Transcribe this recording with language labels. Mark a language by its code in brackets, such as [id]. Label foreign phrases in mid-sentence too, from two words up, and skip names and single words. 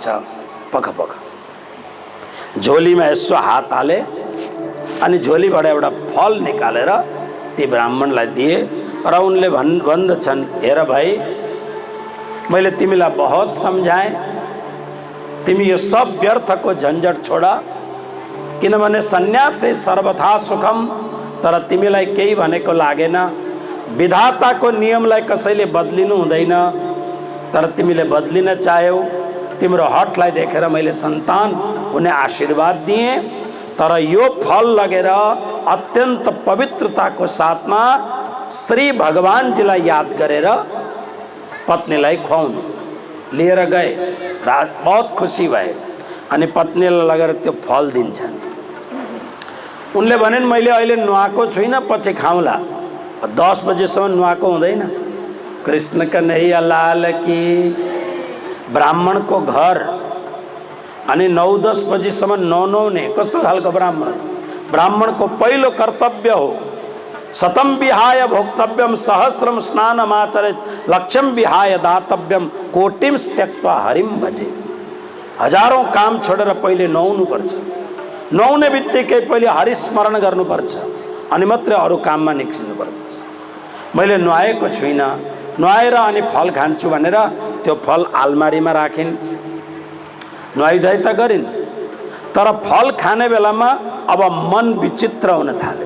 [ne] पख पख झोलीमा यसो हात हाले अनि झोलीबाट एउटा फल निकालेर ती ब्राह्मणलाई दिए। र उनले भन्दछन्, हेर भाइ, मैले तिमीलाई बहुत सम्झाएँ, तिमी यो सब व्यर्थको झन्झट छोड, किनभने [sa] सन्यासै सर्वथा सुखम। [ne] तर तिमीलाई केही भनेको लागेन, विधाताको नियमलाई कसैले बदलिनु हुँदैन, तर तिमीले बदलिन चाह्यौ। तिम्रो हठलाई देखेर मैले सन्तान हुने आशीर्वाद दिएँ, तर यो फल लगेर अत्यन्त पवित्रताको साथमा श्री भगवानजीलाई याद गरेर पत्नीलाई खुवाउनु लिएर गए। बहुत खुसी भए अनि पत्नीलाई लगेर त्यो फल दिन्छन्। उनले भनिन् मैले अहिले नुहाएको छुइनँ, पछि खाउँला। 10 बजेसम्म नुहाएको हुँदैन। [hi] कृष्ण कन्हैया लाल की। [ne] ब्राह्मणको घर अनि 9-10 बजेसम्म नुहाउने कस्तो खालको ब्राह्मण? ब्राह्मणको पहिलो कर्तव्य हो [sa] शतम विहाय भोक्तव्यम सहस्रम स्नानमाचरेत् लक्ष्यम विहाय दातव्यम कोटिम त्यक्त्वा हरिम भजे। [ne] हजारौं काम छोडेर पहिले नुहाउनु पर्छ। नुहाउने बित्तिकै पहिले हरि स्मरण गर्नुपर्छ अनि मात्रै अरू काममा निस्किनु पर्छ। मैले नुहाएको छुइनँ, नुहाएर अनि फल खान्छु भनेर त्यो फल आलमारीमा राखिन्। नुहाइधुवाइ त गरिन्, तर फल खाने बेलामा अब मन विचित्र हुन थाल्यो।